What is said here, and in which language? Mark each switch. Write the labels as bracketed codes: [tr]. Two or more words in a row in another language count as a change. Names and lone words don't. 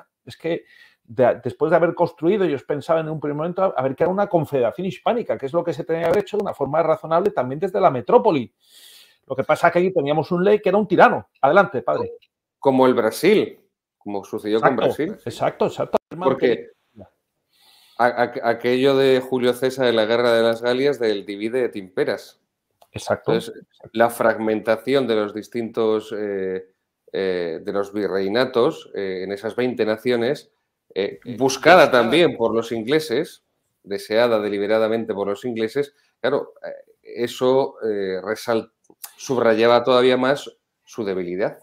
[es] Es que después de haber construido, ellos pensaban en un primer momento a ver que era una confederación hispánica, que es lo que se tenía que haber hecho de una forma razonable también desde la metrópoli. Lo que pasa es que aquí teníamos un ley que era un tirano. Adelante, padre. Como el Brasil, como sucedió con Brasil. Exacto. Porque aquello de Julio César de la Guerra de las Galias, del [la] divide et imperas. [es] Exacto. Entonces, la fragmentación de los distintos, de los virreinatos en esas 20 naciones, buscada también por los ingleses, deseada deliberadamente por los ingleses, claro, eso subrayaba todavía más su debilidad.